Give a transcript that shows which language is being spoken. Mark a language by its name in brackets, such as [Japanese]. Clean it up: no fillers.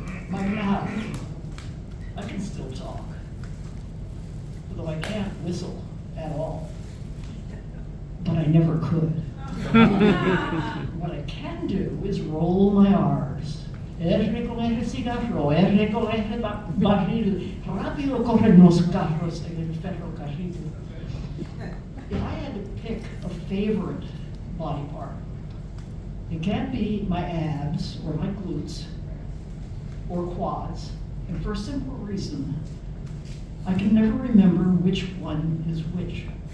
[English] My mouth, I can still talk, although I can't whistle at all, but I never could. What I can do is roll my R's. [Spanish] R con el cigarro, R con el barril, rápido corren los carros en el ferrocarril. [English] If I had to pick a favorite body part, it can't be my abs or my glutes or quads, and for a simple reason, I can never remember which one is which.